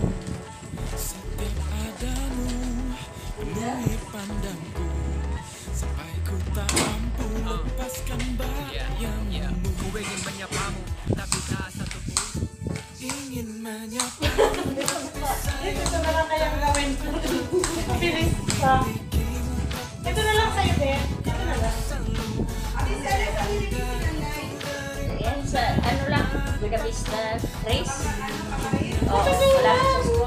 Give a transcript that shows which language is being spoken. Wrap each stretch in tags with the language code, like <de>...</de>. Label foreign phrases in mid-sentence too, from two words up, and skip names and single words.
<id>Setiap adamu penuhi pandangku, sampai ku tak mampu lepaskan bayangmu. Ku ingin menyapamu, tapi tak satu pun ingin menyapamu.</id> <tl>Ito na lang kayang gawin. Pilis pa. Ito na lang sa'yo, Ben. Ito na lang. Ayan, sa ano lang, Buena Vista Race. Oo, malapit sa school.</tl>